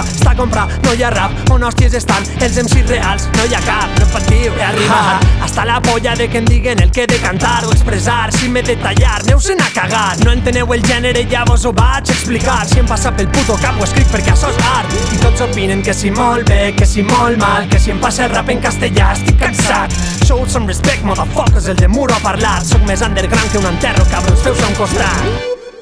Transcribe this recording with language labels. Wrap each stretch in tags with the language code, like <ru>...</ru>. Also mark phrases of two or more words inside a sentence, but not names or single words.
<ca>Està a comprar, no hi ha rap, on hòsties estan els MCs reals, no hi ha cap, no pot dir, he arribat.</ca> <es>Hasta la polla de que</es> <ca>em diguen el que he de cantar o expressar, si m'he de tallar, aneu-se'n a cagar. No enteneu el gènere, ja vos ho vaig explicar. Si em passa pel puto cap ho escric perquè això és art. I tots opinen que si molt bé, que si molt mal, que si em passa el rap en castellà, estic cansat.</ca> <en>Show some respect, motherfuckers,</en> <ca>el de Muro ha parlat. Soc més underground que un enterro, cabrons, feu-se a un costat.</ca>